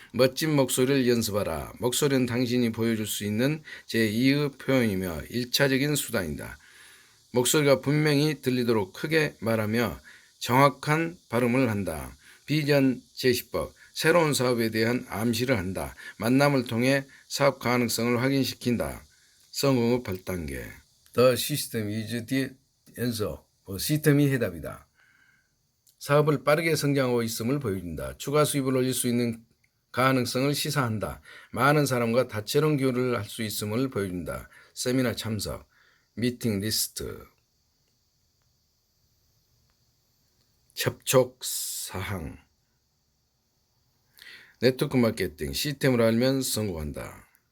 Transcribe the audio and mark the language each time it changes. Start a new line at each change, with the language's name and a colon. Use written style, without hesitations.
Korean: 멋진 목소리를 연습하라. 목소리는 당신이 보여줄 수 있는 제2의 표현이며 1차적인 수단이다. 목소리가 분명히 들리도록 크게 말하며 정확한 발음을 한다. 비전 제시법, 새로운 사업에 대한 암시를 한다. 만남을 통해 사업 가능성을 확인시킨다. 성공의 8단계.
English: The system is the answer.
Korean: 시스템이 해답이다. 사업을 빠르게 성장하고 있음을 보여준다. 추가 수입을 올릴 수 있는 가능성을 시사한다. 많은 사람과 다채로운 교류를 할 수 있음을 보여준다. 세미나 참석, 미팅 리스트, 접촉 사항, 네트워크 마케팅, 시스템을 알면 성공한다.